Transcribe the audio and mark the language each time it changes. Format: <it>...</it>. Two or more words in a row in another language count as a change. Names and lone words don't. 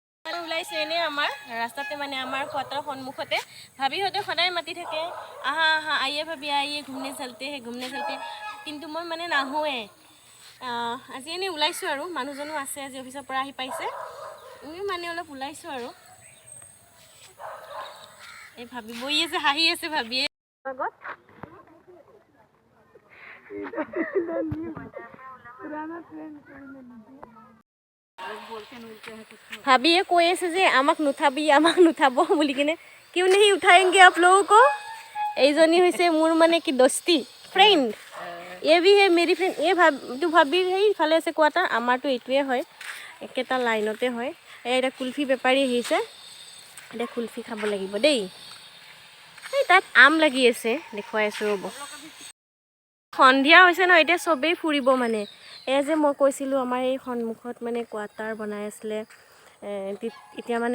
<as>ওলাইছে এনে আমাৰ ৰাস্তাতে মানে আমাৰ কোৱাৰ্টাৰৰ সন্মুখতে ভাবিহঁতে সদায় মাতি থাকে আহা আহা</as> <hi>आइए भाभी आइए घूमने चलते</hi> <as>কিন্তু মই মানে নাহোৱে আজি এনেই ওলাইছোঁ আৰু মানুহজনো আছে আজি অফিচৰ পৰা আহি পাইছে মানে অলপ ওলাইছোঁ আৰু এই ভাবি বহি আছে হাঁহি আছে ভাবিয়ে আগত भाभी কৈ আছে যে আমাক নুঠাব বুলি কিনে</as> <hi>क्यों नहीं उठाएंगे आप लोगों को</hi> <as>এইজনী হৈছে মোৰ মানে কি দোস্তি ফ্ৰেন্ড</as> <hi>ये भी है मेरी फ्रेंड ये</hi> <as>ভাবি সেই ফালে আছে কোৱাটা আমাৰটো এইটোৱে হয় একেটা লাইনতে হয় এটা কুলফি বেপাৰী আহিছে এটা কুলফি খাব লাগিব দেই এই তাত আম লাগি আছে দেখুৱাই আছো ৰ'ব সন্ধিয়া হৈছে ন এতিয়া সবেই ফুৰিব মানে এই যে মই কৈছিলোঁ আমাৰ এই সন্মুখত মানে কোৱাৰ্টাৰ বনাই আছিলে এতিয়া মানে</as>